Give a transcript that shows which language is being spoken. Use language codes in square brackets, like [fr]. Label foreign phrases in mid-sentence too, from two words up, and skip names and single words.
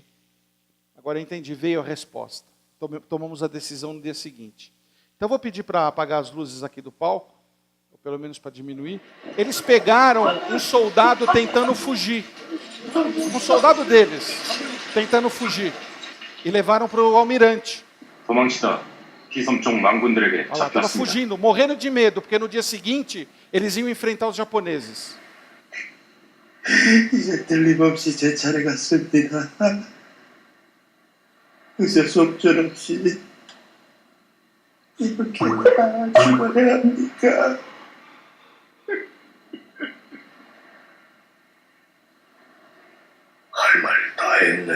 [pt] Agora eu entendi, veio a resposta. Tomamos a decisão no dia seguinte. Então eu vou pedir para apagar as luzes aqui do palco, ou pelo menos para diminuir. Eles pegaram um soldado tentando fugir. Um soldado deles tentando fugir. E levaram para o almirante. [ko] 도망치다 기섬쪽 망군들에게 [pt] Olha lá, estava [ko] 잡혔습니다. [pt] fugindo, morrendo de medo, porque no dia seguinte eles iam enfrentar os japoneses. [ko] 이제 틀림없이 제 차례가 씁니다. 의사소견없이 이렇게 다 죽어야 합니까? 할 말 다 했느냐?